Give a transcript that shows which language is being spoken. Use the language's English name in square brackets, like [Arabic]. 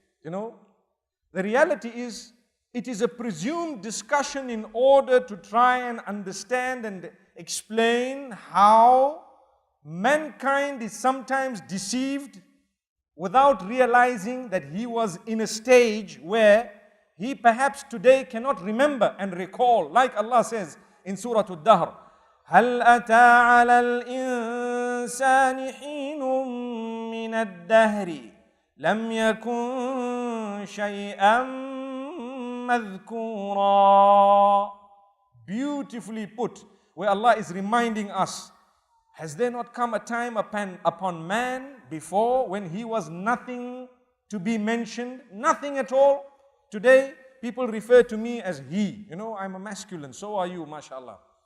[English] You know, the reality is, it is a presumed discussion in order to try and understand and explain how mankind is sometimes deceived without realizing that he was in a stage where he perhaps today cannot remember and recall. Like Allah says in Surah Al-Dahr, [Arabic] هل أتى على الإنسان حين من الدهر لم يكن شيئا مذكورا. [English] Beautifully put, where Allah is reminding us, has there not come a time upon man before when he was nothing to be mentioned, nothing at all? Today, people refer to me as he. You know, I'm a masculine, so are you, mashallah.